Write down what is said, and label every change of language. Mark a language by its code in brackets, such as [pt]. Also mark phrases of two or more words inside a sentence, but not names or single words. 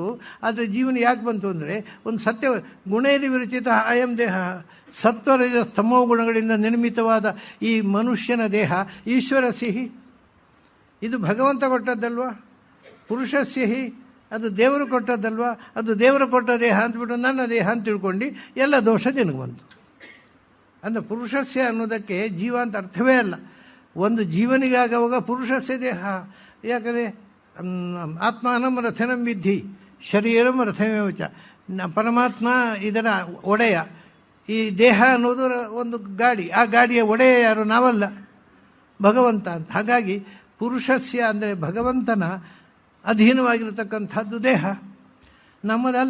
[kn] ಆದರೆ ಜೀವನ ಯಾಕೆ ಬಂತು ಅಂದರೆ ಒಂದು ಸತ್ಯ, [sa] ಗುಣೈರಿ ವಿರಚಿತ ಅಯಂ ದೇಹ, [kn] ಸತ್ವರಜ ಸ್ತಮೋ ಗುಣಗಳಿಂದ ನಿರ್ಮಿತವಾದ ಈ ಮನುಷ್ಯನ ದೇಹ ಈಶ್ವರ ಸಿಹಿ, ಇದು ಭಗವಂತ ಕೊಟ್ಟದ್ದಲ್ವ. ಪುರುಷಸ್ಯಹಿ, ಅದು ದೇವರು ಕೊಟ್ಟದ್ದಲ್ವ. ಅದು ದೇವರು ಕೊಟ್ಟ ದೇಹ ಅಂತಬಿಟ್ಟು ನನ್ನ ದೇಹ ಅಂತ ತಿಳ್ಕೊಂಡು ಎಲ್ಲ ದೋಷ ನಿನಗೆ ಬಂತು. ಅಂದರೆ ಪುರುಷಸ್ಯ ಅನ್ನೋದಕ್ಕೆ ಜೀವ ಅಂತ ಅರ್ಥವೇ ಅಲ್ಲ. ಒಂದು ಜೀವನಿಗಾಗುವಾಗ ಪುರುಷಸ್ಯ ದೇಹ, ಯಾಕಂದರೆ [sa] ಆತ್ಮಾನಂ ರಥನಂ ವಿದ್ಧಿ ಶರೀರಂ ರಥಮೇವಚ, [kn] ಪರಮಾತ್ಮ ಇದರ ಒಡೆಯ. ಈ ದೇಹ ಅನ್ನೋದು ಒಂದು ಗಾಡಿ, ಆ ಗಾಡಿಯ ಒಡೆಯ ಯಾರು? ನಾವಲ್ಲ, ಭಗವಂತ ಅಂತ. ಹಾಗಾಗಿ ಪುರುಷಸ್ಯ ಅಂದರೆ ಭಗವಂತನ ಅಧೀನವಾಗಿರತಕ್ಕಂಥದ್ದು ದೇಹ, ನಮ್ಮದಲ್ಲ.